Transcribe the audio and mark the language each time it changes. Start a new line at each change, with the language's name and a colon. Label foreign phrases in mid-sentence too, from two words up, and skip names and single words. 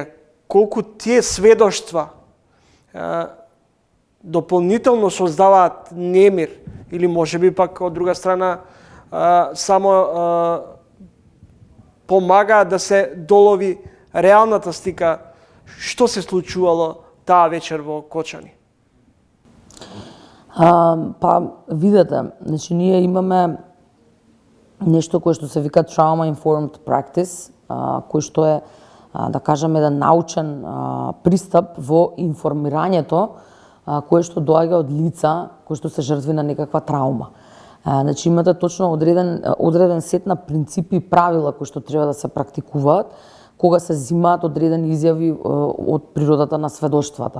Macedonian: Колку тие сведоштва дополнително создаваат немир или можеби пак од друга страна само помагаат да се долови реалната слика што се случувало таа вечер во Кочани? Па видете, значи ние имаме нешто кое што се вика
English: trauma informed practice,
Macedonian: кој што е да кажеме еден научен пристап во информирањето кое што доаѓа од лица кои што се жртви на некаква траума. Значи имате точно одреден сет на принципи и правила кои што треба да се практикуваат кога се земаат одредени изјави од природата на сведоштвата.